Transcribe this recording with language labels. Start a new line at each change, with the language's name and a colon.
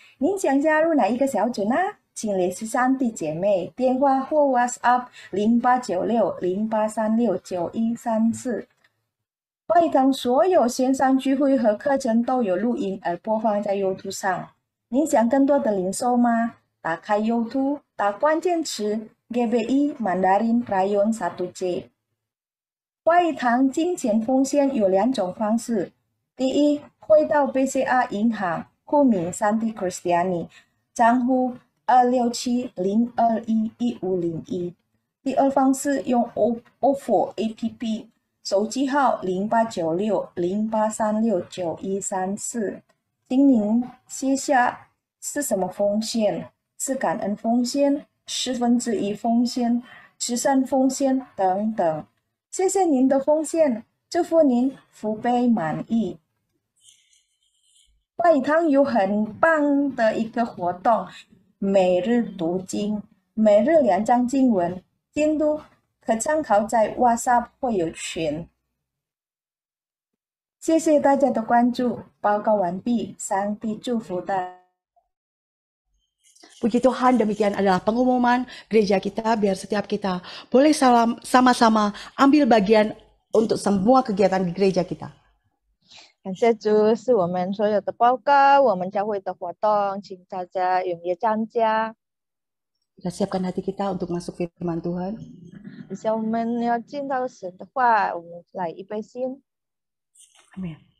Chinese: 您想加入哪一个小组呢？请联系3弟姐妹，电话或 WhatsApp 089608369134。话语堂所有线上聚会和课程都有录音而播放在 YouTube 上。您想更多的领受吗？打开 YouTube， 打关键词 GBI Mandarin Rayon 1J。话语堂金钱奉献有2种方式。第一，汇到 BCA 银行户名Santi Kristiani， 账户267-021-1501。第二方式用 OFO APP， 手机号0896-0836-9134。请您写下是什么奉献，是感恩奉献、1/4奉献、慈善奉献等等。谢谢您的奉献，祝福您福杯满溢。外语堂有很棒的一个活动，每日读经，每日2章经文，监督可参考在 WhatsApp 会友群。谢谢大家的关注，报告完毕，上帝祝福大家。
Indonesian: Puji Tuhan, demikian adalah pengumuman gereja kita, biar setiap kita boleh sama-sama ambil bagian untuk semua kegiatan di gereja kita.
Chinese: 感谢主，是我们所有的报告，我们教会的活动，请大家踊跃参加。
Indonesian: Kita siapkan hati kita untuk masuk firman Tuhan.
Chinese: 以下我们要进到神的话，我们来预备心。
Indonesian: Amin.